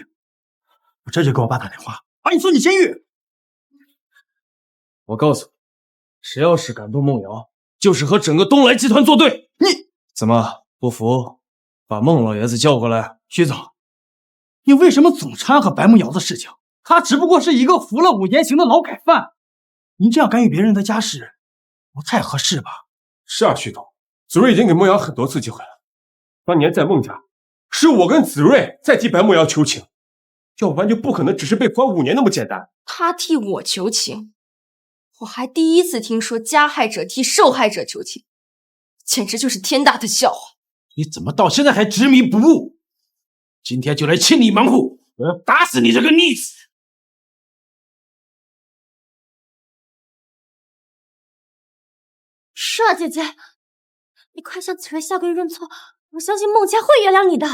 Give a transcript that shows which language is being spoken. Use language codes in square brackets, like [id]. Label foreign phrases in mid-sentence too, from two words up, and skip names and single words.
[zh] 我這就給我爸打電話，把你送進監獄。我告訴你，誰要是敢動孟瑤，就是和整個東來集團作對。你怎麼不服？把孟老爺子叫過來。徐總，你為什麼總摻和白夢瑤的事情？他只不過是一個服了5年刑的勞改犯，您這樣干預別人的家事，不太合適吧？是啊，徐總，子睿已經給孟瑤很多次機會了。當年在孟家，是我跟子睿在替白夢瑤求情，要不然就不可能只是被關5年那麼簡單。他替我求情，我還第一次聽說加害者替受害者求情，簡直就是天大的笑話。你怎麼到現在還執迷不悟？今天就來清理門戶，我要打死你這個逆子！是啊，姐姐，你快向子睿下跪認錯，我相信孟家會原諒你的。